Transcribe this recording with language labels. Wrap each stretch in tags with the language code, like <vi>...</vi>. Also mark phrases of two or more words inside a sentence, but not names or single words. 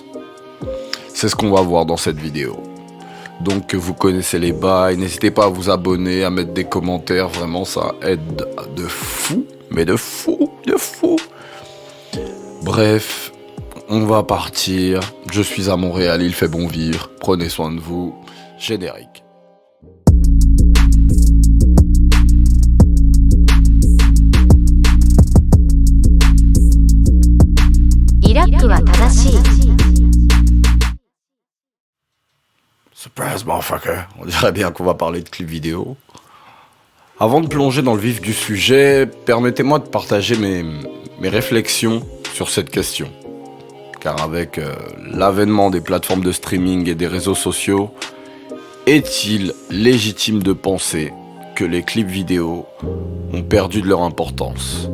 <fr>C'est ce qu'on va voir dans cette vidéo. Donc vous connaissez les bails, n'hésitez pas à vous abonner, à mettre des commentaires, vraiment ça aide de fou, mais de fou. Bref, on va partir, je suis à Montréal, il fait bon vivre, prenez soin de vous, générique.</fr> <ja>イラックは正しい。</ja> <en>Surprise, motherfucker.</en> <fr>On dirait bien qu'on va parler de clips vidéo. Avant de plonger dans le vif du sujet, permettez-moi de partager mes réflexions sur cette question. Car avec l'avènement des plateformes de streaming et des réseaux sociaux, est-il légitime de penser que les clips vidéo ont perdu de leur importance?</fr>